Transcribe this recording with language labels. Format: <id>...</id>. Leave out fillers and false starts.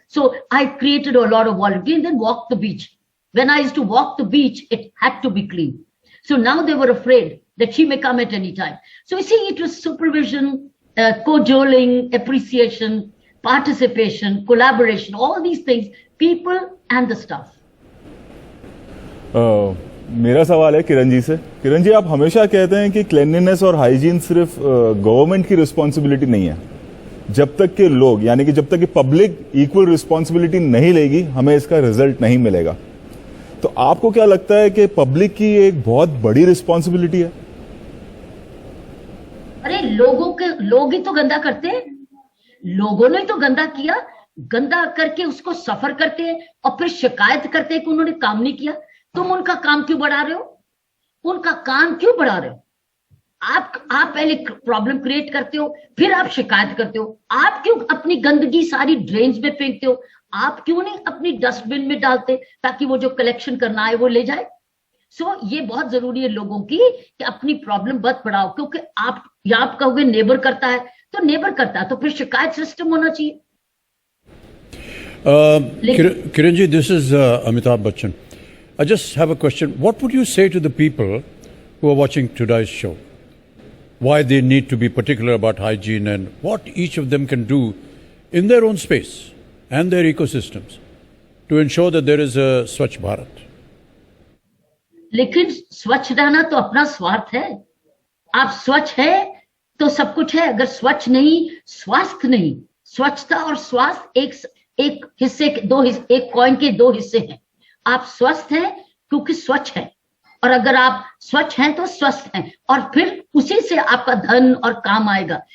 <en>So I created a lot of volunteering and then walked the beach. When I used to walk the beach, it had to be clean. So now they were afraid that she may come at any time. So you see, it was supervision, cajoling, appreciation, participation, collaboration, all these things, people and the staff.</en> <hi>मेरा सवाल है किरण जी से। किरण जी, आप हमेशा कहते हैं कि cleanliness और हाइजीन सिर्फ गवर्नमेंट की रिस्पांसिबिलिटी नहीं है। जब तक के लोग, यानी कि जब तक कि पब्लिक इक्वल रिस्पांसिबिलिटी नहीं लेगी, हमें इसका रिजल्ट नहीं मिलेगा। तो आपको क्या लगता है कि पब्लिक की एक बहुत बड़ी रिस्पांसिबिलिटी है? अरे लोग ही तो गंदा करते हैं। लोगों ने तो गंदा किया, गंदा करके उसको सफर करते हैं और फिर शिकायत करते हैं कि उन्होंने काम नहीं किया। तुम उनका काम क्यों बढ़ा रहे हो? उनका काम क्यों बढ़ा रहे हो? आप पहले प्रॉब्लम क्रिएट करते हो, फिर आप शिकायत करते हो। आप क्यों अपनी गंदगी सारी ड्रेन्स में फेंकते हो? आप क्यों नहीं अपनी डस्टबिन में डालते ताकि वो जो कलेक्शन करना है वो ले जाए? सो ये बहुत जरूरी है लोगों की कि अपनी प्रॉब्लम मत बढ़ाओ, क्योंकि आप कहोगे नेबर करता है तो नेबर करता है, तो फिर शिकायत सिस्टम होना चाहिए।</hi> <en>Kiran ji, this is Amitabh Bachchan. I just have a question. What would you say to the people who are watching today's show? Why they need to be particular about hygiene and what each of them can do in their own space and their ecosystems to ensure that there is a Swasth Bharat?</en> <hi>लेकिन स्वच्छ रहना तो अपना स्वार्थ है। आप स्वच्छ है तो सब कुछ है, अगर स्वच्छ नहीं, स्वास्थ्य नहीं। स्वच्छता और स्वास्थ्य एक हिस्से के एक कॉइन के दो हिस्से हैं। आप स्वस्थ हैं क्योंकि स्वच्छ हैं, और अगर आप स्वच्छ हैं तो स्वस्थ हैं, और फिर उसी से आपका धन और काम आएगा।</hi>